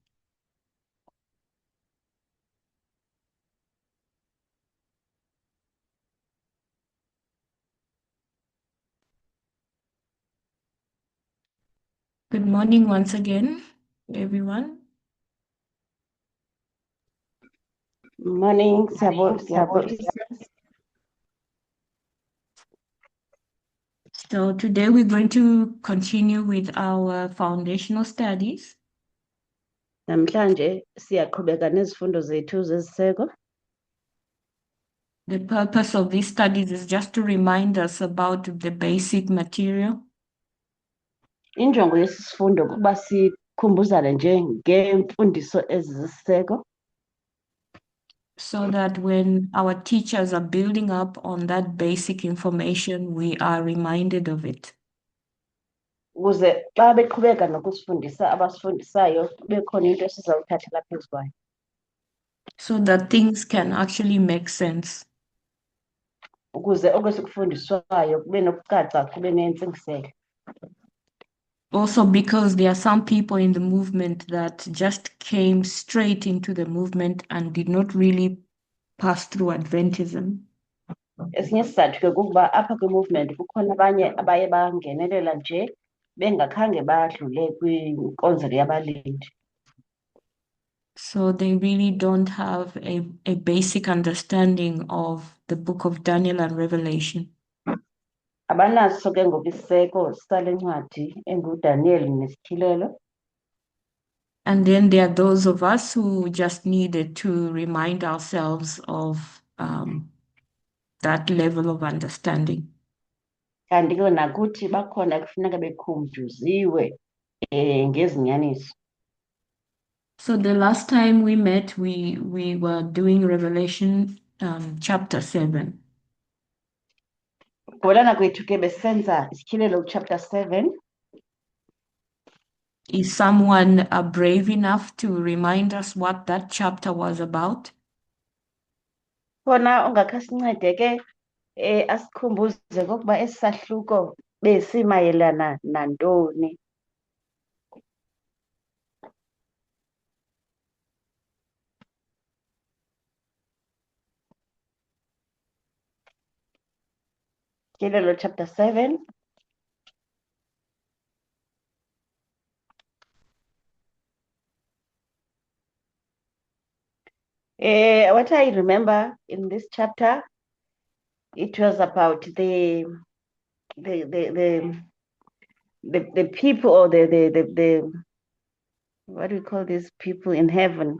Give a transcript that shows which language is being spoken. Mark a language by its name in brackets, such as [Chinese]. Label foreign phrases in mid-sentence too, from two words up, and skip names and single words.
[English] Good morning once again, everyone. Morning, So today we're going to continue with our foundational studies. [Xhosa] namhlanje siyaqhubeka nezifundo zethu zeziseko. [English] The purpose of these studies is just to remind us about the basic material [Xhosa] Injongo yesi sifundo kuba sikhumbuzane nje ngeemfundiso ezisiseko [English] so that when our teachers are building up on that basic information, we are reminded of it. [Xhosa] ukuze xa beqhubeka nokusifundisa abasifundisayo kube khona into esizawuthathela phezu kwayo [English] so that things can actually make sense. [Xhosa] ukuze okwesikufundiswayo kube nokucaca kube nentsingiselo. [English] Also, because there are some people in the movement that just came straight into the movement and did not really pass through Adventism. [Xhosa] Esinye isizathu ke kukuba apha kwi-movement kukhona abanye abaye bangenelela nje bengakhange badlule kwinkonzo yabalindi. [English] So they really don't have a basic understanding of the book of Daniel and Revelation. [Xhosa] Abanaso ke ngoku isiseko sale ncwadi enguDaniel nesityhilelo. [English] And then there are those of us who just needed to remind ourselves of that level of understanding. [Xhosa] Kanti ke nakuthi bakhona kufuneka bekhumbuziwe ngezinyaniso. [English] So the last time we met, we were doing Revelation chapter 7. [Xhosa] Ngolana kwethu ke besenza isityhilelo chapter 7. [English] Is someone brave enough to remind us what that chapter was about? [Xhosa] Khona ongakha sincede ke asikhumbuze kokuba esi sahluko besimayelana nantoni. Isityhilelo chapter 7. [English] What I remember in this chapter, it was about the people, or the what do we call these people in heaven?